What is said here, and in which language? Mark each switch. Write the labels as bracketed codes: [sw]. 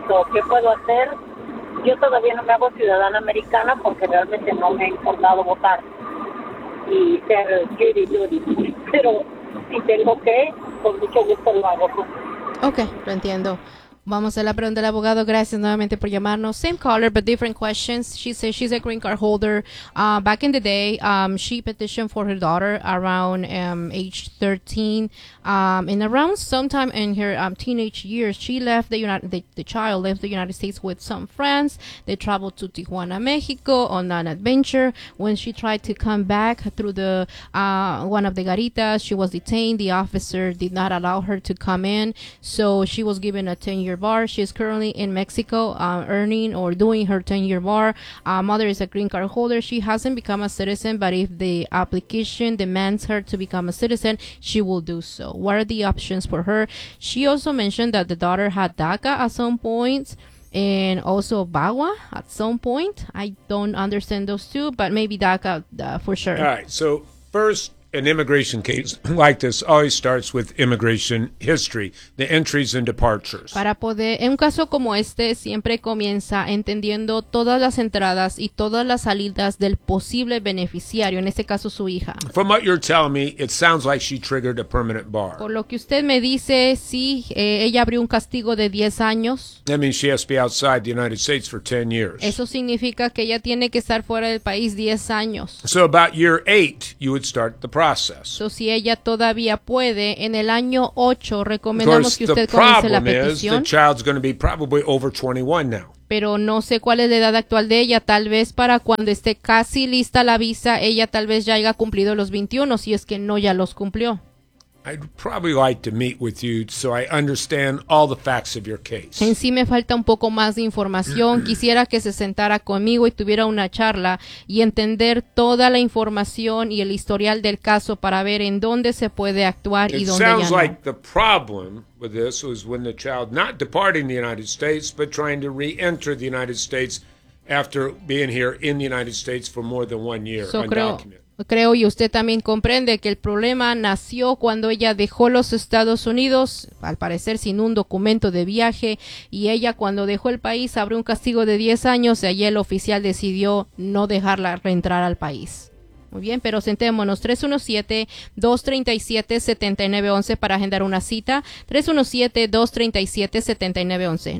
[es] So, ¿qué puedo hacer? Yo todavía no me hago ciudadana americana porque realmente no me ha importado votar y ser Judy Judy. Pero si tengo que, con mucho gusto lo hago. Okay, lo entiendo. Vamos a la pregunta del abogado. Gracias nuevamente por llamarnos. [en] Same caller, but different questions. She says she's a green card holder. Back in the day, she petitioned for her daughter around age 13. And around sometime in her teenage years, she left the child left the United States with some friends. They traveled to Tijuana, Mexico on an adventure. When she tried to come back through the one of the garitas, she was detained. The officer did not allow her to come in. So she was given a 10-year bar. She is currently in Mexico earning or doing her 10-year bar. Mother is a green card holder. She hasn't become a citizen, but if the application demands her to become a citizen, she will do so. What are the options for her? She also mentioned that the daughter had DACA at some point and also VAWA at some point. I don't understand those two, but maybe DACA for sure. All right, so first, an immigration case like this always starts with immigration history, the entries and departures. [es] Para poder, en un caso como este, siempre comienza entendiendo todas las entradas y todas las salidas del posible beneficiario, en este caso su hija. [en] From what you're telling me, it sounds like she triggered a permanent bar. [es] Por lo que usted me dice, sí, ella abrió un castigo de 10 años. [en] That means she has to be outside the United States for 10 years. [es] Eso significa que ella tiene que estar fuera del país 10 años. [en] So about year 8, you would start the process. [es] So si ella todavía puede, en el año 8, recomendamos que usted comience la petición. [en] Of course, the problem is the child's going to be probably over 21 now. [es] Pero no sé cuál es la edad actual de ella. Tal vez para cuando esté casi lista la visa, ella tal vez ya haya cumplido los 21, si es que no ya los cumplió. [en] I'd probably like to meet with you so I understand all the facts of your case. [es] En sí me falta un poco más de información. Quisiera que se sentara conmigo y tuviera una charla y entender toda la información y el historial del caso para ver en dónde se puede actuar y dónde ya no. [en] It sounds like the problem with this was when the child not departing the United States but trying to re-enter the United States after being here in the United States for more than 1 year undocumented. [es] Creo y usted también comprende que el problema nació cuando ella dejó los Estados Unidos, al parecer sin un documento de viaje, y ella cuando dejó el país abrió un castigo de 10 años y allí el oficial decidió no dejarla reentrar al país. Muy bien, pero sentémonos, 317-237-7911 para agendar una cita, 317-237-7911.